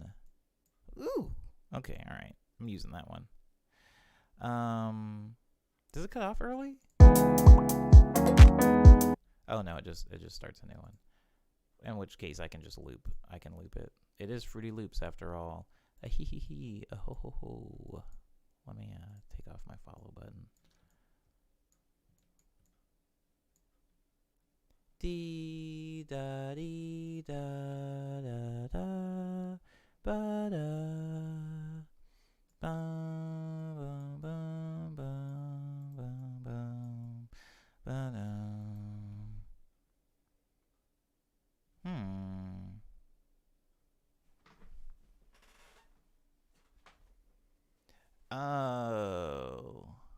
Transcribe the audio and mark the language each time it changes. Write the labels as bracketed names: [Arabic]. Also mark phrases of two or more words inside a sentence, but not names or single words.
[English] Ooh. Okay, all right. I'm using that one. Does it cut off early? Oh no, it just starts a new one. In which case I can just loop. I can loop it. It is Fruity Loops after all. A hee hee hee. A ho ho ho. Let me take off my follow button. Dee da dee da da da ba da bum bum bum bum bum ba da. Oh.